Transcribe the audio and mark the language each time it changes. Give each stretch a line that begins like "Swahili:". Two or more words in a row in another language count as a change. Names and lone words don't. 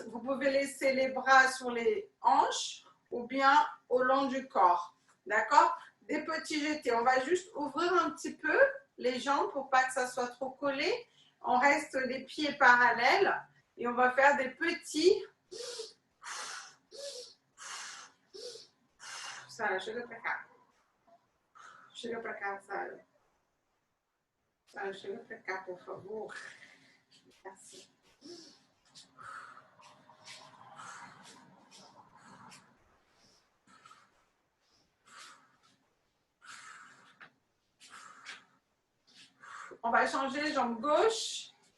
French: Vous pouvez laisser les bras sur les hanches ou bien au long du corps. D'accord? Des petits jetés. On va juste ouvrir un petit peu les jambes pour pas que ça soit trop collé. On reste les pieds parallèles et on va faire des petits.
Portuguese: Sara, chega pra cá. Chega pra cá, Sara. Sara, chega pra cá, por favor. Assim.
French: On va changer jambe gauche.